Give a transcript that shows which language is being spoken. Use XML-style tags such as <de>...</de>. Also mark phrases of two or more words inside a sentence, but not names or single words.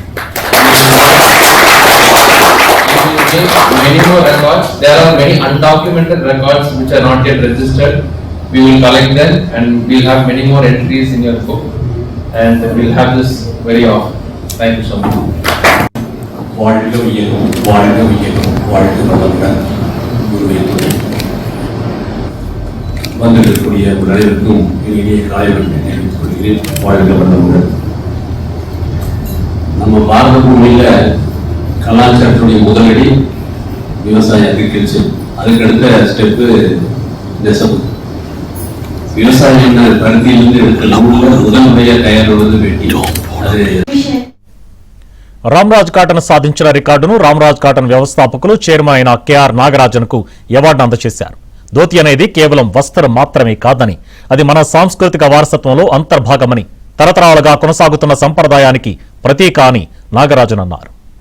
<en>We will make many more records. There are many undocumented records which are not yet registered. We will collect them and we will have many more entries in your book. And we'll have this very often. Thank you so much.</en> <ta>வந்திருக்கக்கூடிய அனைவருக்கும் இனிய காலை வணக்கம் தெரிவித்துக் கொள்கிறேன். வாழ்க வளமுடன். நம்ம பாரத பூமியில கலாச்சாரத்துடைய முதலடி விவசாய அக்ரிகல்ச்சர், அதுக்கடுத்த ஸ்டெப்பு நெசவு. விவசாயம் பருத்தியிலிருந்து எடுத்த நூல்ல முதல் முறையா தயாரிடுவது வேட்டி.</ta> <te>రామ్రాజ్ కాటన్ సాధించిన రికార్డును రామ్రాజ్ కాటన్ వ్యవస్థాపకులు చైర్మన్ అయిన కెఆర్ నాగరాజన్ కు అవార్డు అందజేశారు. ధోతి అనేది కేవలం వస్త్రం మాత్రమే కాదని, అది మన సాంస్కృతిక వారసత్వంలో అంతర్భాగమని, తరతరాలుగా కొనసాగుతున్న సంప్రదాయానికి ప్రతీక అని నాగరాజన్ అన్నారు.</te>